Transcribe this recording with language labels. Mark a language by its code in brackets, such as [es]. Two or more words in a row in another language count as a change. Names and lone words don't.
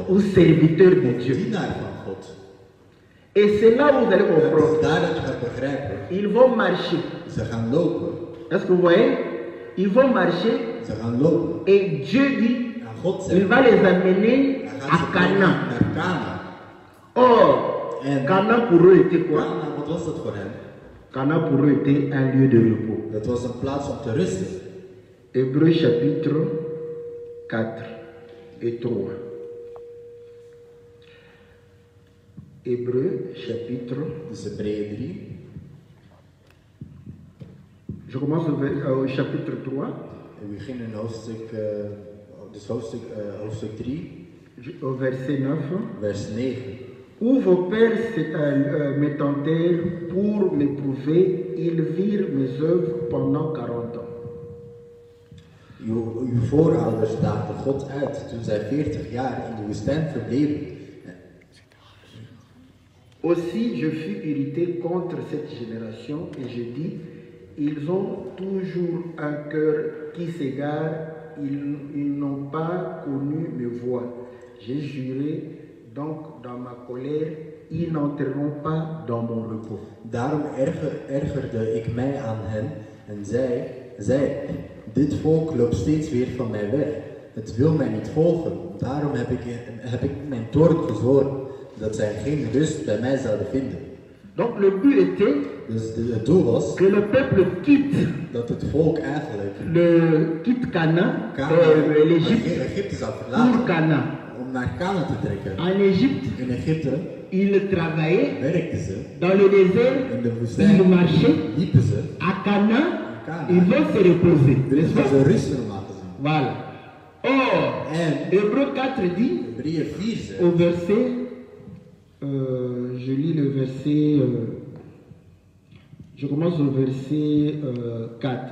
[fr] ou serviteur de Dieu. [nl] Dienaar van God. [fr] Et c'est là où vous allez [nl] Het is [fr] comprendre. [nl] daar dat je gaat begrijpen. [fr] Ils vont marcher. [nl] Ze gaan lopen. [fr] Est-ce que vous voyez? Ils vont marcher [nl] Ze gaan lopen. [fr] et Dieu dit, [nl] En God [fr] il [nl] zegt, [fr] va les amener [nl] hij [fr] à [nl] gaat ze brengen Canaan. naar Canaan. [fr] Or, [nl] En [fr] Cana pour eux était quoi? [nl] Kana, wat was dat voor hen? [fr] Cana pour eux était un lieu de repos. [nl] Dat was een plaats om te rusten. [fr] Hébreux chapitre 4 et 3. Hébreux chapitre. [nl] Dus Hebreeën 3. [fr] Je commence au chapitre 3. [nl] En we beginnen in hoofdstuk, hoofdstuk 3, [fr] Au verset 9. [nl] vers 9. [fr] Où vos pères me tentèrent pour m'éprouver, ils virent mes œuvres pendant 40 ans. [nl] Uw voorouders daagden God uit toen zij 40 jaar in de woestijn verbleven. [fr] Aussi, je fus irrité contre cette génération et je dis, ils ont toujours un cœur qui s'égare, ils n'ont pas connu mes voies. J'ai juré, donc dans ma colère, ils n'entreront pas dans mon repos. [nl] Daarom ergerde ik mij aan hen en zei, dit volk loopt steeds weer van mij weg. Het wil mij niet volgen. Daarom heb ik mijn toorn gezworen, dat zij geen rust bij mij zouden vinden. [fr] Donc le but était [nl] Dus het doel was [fr] que le peuple quitte, [nl] dat het volk eigenlijk [fr] quitte Canaan, l'Égypte, [nl] Egypte zou [fr] pour [nl] verlaten Canaan. om naar Canaan te trekken. [fr] En Égypte, [nl] In Egypte [fr] ils travaillaient [nl] werkten ze, [fr] dans le désert, [nl] in de woestijn [fr] ils marchaient. [nl] liepen ze, [fr] À Canaan, [nl] Canaan. [fr] ils vont se reposer. [nl] dus [fr] N'est-ce pas? [nl] ze rust normaal gezien. [fr] Voilà. Or, [nl] En [fr] Hébreux 4 dit, [nl] Hebreeën 4 zegt, [fr] au verset, je lis le verset, je commence au verset 4.